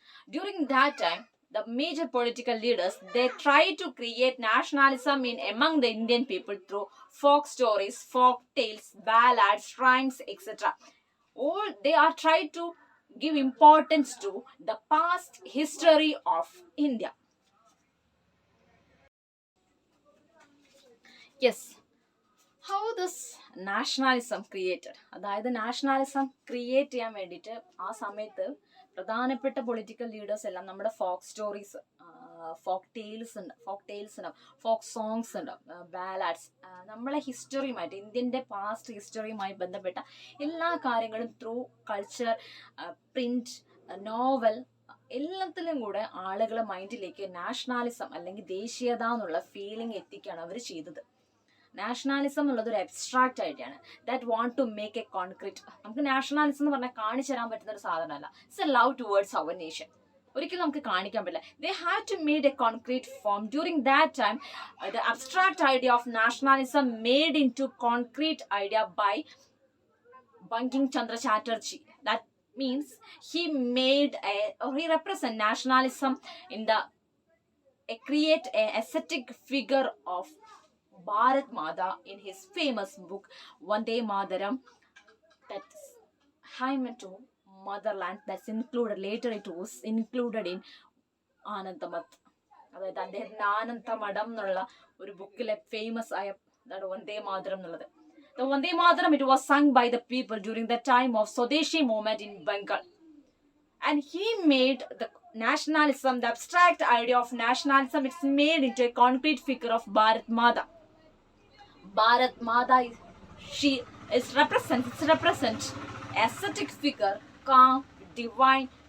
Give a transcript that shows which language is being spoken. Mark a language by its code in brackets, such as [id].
[en] During that time, the major political leaders, they try to create nationalism in among the Indian people through folk stories, folk tales, ballads, rhymes, etc. All they are trying to give importance to the past history of India. Yes, how this nationalism created, [ml] അതായത് nationalism create ചെയ്യാൻ വേണ്ടിയിട്ട് ആ സമയത്ത് പ്രധാനപ്പെട്ട political leaders എല്ലാം നമ്മുടെ folk stories, folk tales ഉണ്ടാവും, folk songs ഉണ്ടാവും, ബാലാഡ്സ്, നമ്മളെ ഹിസ്റ്ററിയുമായിട്ട്, ഇന്ത്യൻ്റെ പാസ്റ്റ് ഹിസ്റ്ററിയുമായി ബന്ധപ്പെട്ട എല്ലാ കാര്യങ്ങളും ത്രൂ കൾച്ചർ, പ്രിന്റ്, നോവൽ, എല്ലാത്തിലും കൂടെ ആളുകളെ മൈൻഡിലേക്ക് നാഷണാലിസം അല്ലെങ്കിൽ ദേശീയത എന്നുള്ള ഫീലിംഗ് എത്തിക്കുകയാണ് അവർ ചെയ്തത്. നാഷണാലിസം എന്നുള്ളത് ഒരു അബ്സ്ട്രാക്റ്റ് ആയിട്ടാണ്, [en] That want to make a concrete. [ml] നമുക്ക് നാഷണാലിസം എന്ന് പറഞ്ഞാൽ കാണിച്ചു തരാൻ പറ്റുന്ന ഒരു സാധനമല്ല. [en] It's a love towards our nation. [ml] ഒരിക്കലും നമുക്ക് കാണിക്കാൻ പറ്റില്ല. [en] They have to made a concrete form. During that time the abstract idea of nationalism made into concrete idea by Banking Chandra Chatterjee. That means he made or he represent nationalism in the create a ascetic figure of Bharat Mata in his famous book Vande Mataram. That's Hymen to Motherland. That's included later. It was included in Anantamath. [ml] അതായത് അദ്ദേഹത്തിന്റെ ആനന്ദമഠം എന്നുള്ള ഒരു ബുക്കിലെ famous ആയ വന്ദേ മാതരം എന്നുള്ളത്. [en] The Vande Mataram, it was sung by the people during the time of Swadeshi movement in Bengal. And he made the nationalism, the abstract idea of nationalism, it's made into a concrete figure of Bharat Mata. Bharat Mata is, she is represent ascetic figure, calm, divine.